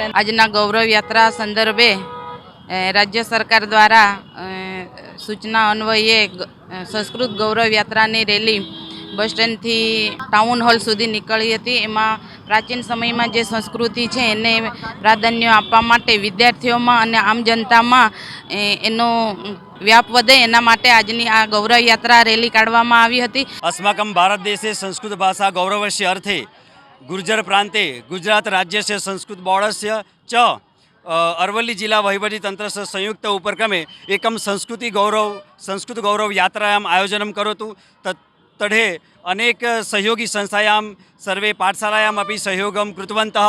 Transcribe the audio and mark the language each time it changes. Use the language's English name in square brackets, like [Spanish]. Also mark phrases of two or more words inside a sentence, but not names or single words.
[Gujarati] આજના ગૌરવ યાત્રા સંદર્ભે રાજ્ય સરકાર દ્વારા સૂચના અન્વયે સંસ્કૃત ગૌરવ યાત્રાની રેલી બસ સ્ટેન્ડથી ટાઉન હોલ સુધી નીકળી હતી. એમાં પ્રાચીન સમયમાં જે સંસ્કૃતિ છે એને પ્રાધાન્ય આપવા માટે વિદ્યાર્થીઓમાં અને આમ જનતામાં એનો વ્યાપ વધે એના માટે આજની આ ગૌરવ યાત્રા રેલી કાઢવામાં આવી હતી. [Sanskrit] अस्माकं भारत देशे संस्कृत भाषा गौरवस्य अर्थे गुर्जर प्रान्ते गुजरात राज्यस्य संस्कृत बोर्डस्य च अरवल्ली जिला वहीवटी तंत्रस्य संयुक्त उपक्रमे एकं संस्कृत गौरव यात्रायाम् आयोजनं करोतु. तढे अनेक सहयोगी संस्थायां सर्वे पाठशालायाम् अपि सहयोगं कृतवन्तः.